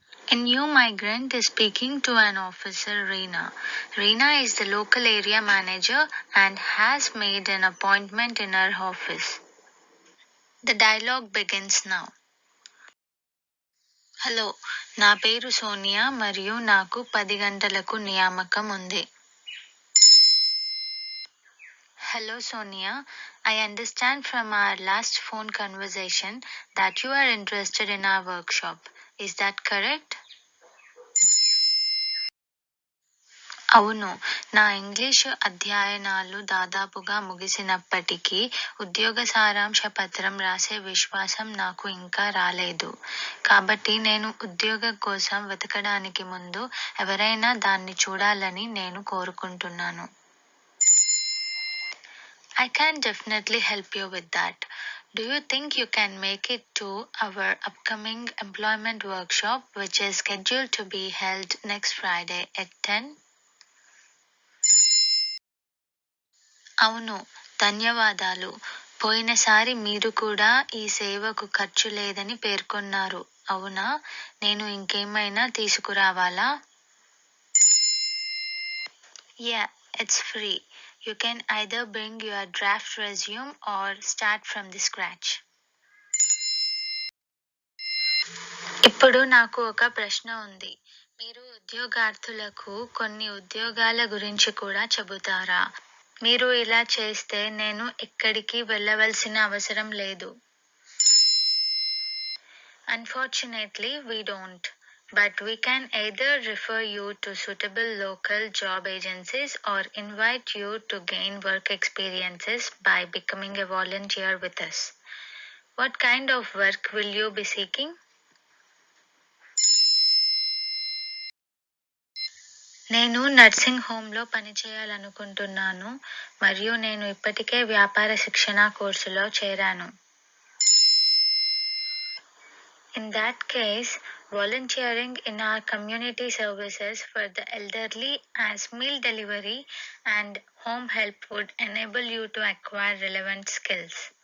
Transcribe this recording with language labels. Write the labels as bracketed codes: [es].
[en] A new migrant is speaking to an officer, Rina. Rina is the local area manager and has made an appointment in her office. The dialogue begins now. [te] Hello, నా పేరు సోనియా మరియు నాకు 10 గంటలకు నియామకం ఉంది. [en] Hello Sonia, I understand from our last phone conversation that you are interested in our workshop. Is that correct? [te] అవును, నా English అధ్యయనాలు దాదాపుగా ముగిసినప్పటికీ ఉద్యోగ సారాంశ పత్రం రాసే విశ్వాసం నాకు ఇంకా రాలేదు. కాబట్టి నేను ఉద్యోగం కోసం వెతకడానికి ముందు ఎవరైనా దాన్ని చూడాలని నేను కోరుకుంటున్నాను. [en] I can definitely help you with that. Do you think you can make it to our upcoming employment workshop, which is scheduled to be held next Friday at 10? [te] అవును, ధన్యవాదాలు. పోయినసారి మీరు కూడా ఈ సేవకు ఖర్చు లేదని పేర్కొన్నారు, అవునా? నేను ఇంకేమైనా తీసుకురావాలా? [en] Yeah, it's free. You can either bring your draft resume or start from the scratch. [te] ఇప్పుడు నాకు ఒక ప్రశ్న ఉంది. మీరు ఉద్యోగార్థులకు కొన్ని ఉద్యోగాల గురించి కూడా చెబుతారా? మీరు ఇలా చేస్తే నేను ఎక్కడికి వెళ్ళవలసిన అవసరం లేదు. [en] Unfortunately, we don't. But we can either refer you to suitable local job agencies or invite you to gain work experiences by becoming a volunteer with us. What kind of work will you be seeking? [te] నేను nursing హోమ్లో పనిచేయాలనుకుంటున్నాను మరియు నేను ఇప్పటికే వ్యాపార శిక్షణ కోర్సులో చేరాను. [en] In that case, volunteering in our community services for the elderly as meal delivery and home help would enable you to acquire relevant skills.